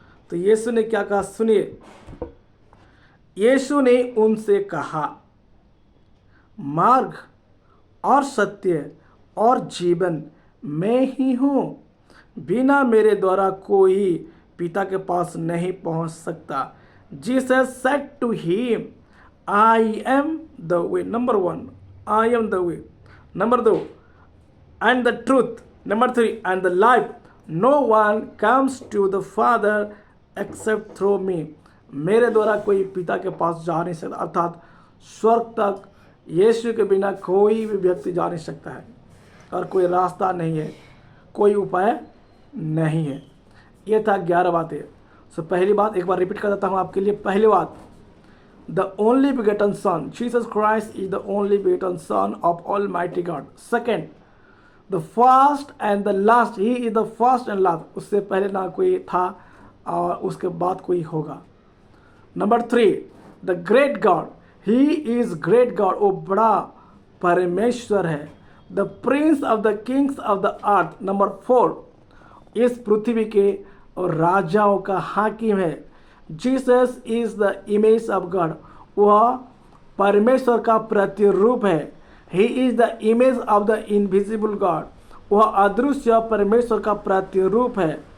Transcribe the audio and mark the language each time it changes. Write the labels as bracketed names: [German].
[Hindi] तो यीशु ने क्या कहा, सुनिए। यीशु ने उनसे कहा, मार्ग और सत्य और जीवन मैं ही हूँ, बिना मेरे द्वारा कोई पिता के पास नहीं पहुँच सकता। [English] Jesus said to him, I am the way. Number 1, I am the way. Number 2, and the truth. Number 3, and the life. No one comes to the Father except through me. [Hindi] मेरे द्वारा कोई पिता के पास जा नहीं सकता, अर्थात स्वर्ग तक यीशु के बिना कोई भी व्यक्ति जा नहीं सकता है, और कोई रास्ता नहीं है, कोई उपाय नहीं है। ये था 11 बातें। सो पहली बात एक बार रिपीट कर देता हूँ आपके लिए। पहली बात, [English] the only begotten Son. Jesus Christ is the only begotten Son of Almighty God. Second, the first and the last. He is the first and last. [Hindi] उससे पहले ना कोई था और उसके बाद कोई होगा. [English] Number 3, the great God. He is great God. [Hindi] वो बड़ा परमेश्वर है. [English] The prince of the kings of the earth. Number 4, [Hindi] इस पृथ्वी के और राजाओं का हाकिम है. [English] Jesus is the image of God. [Hindi] वह परमेश्वर का प्रतिरूप है. [English] He is the image of the invisible God. [Hindi] वह अदृश्य परमेश्वर का प्रतिरूप है.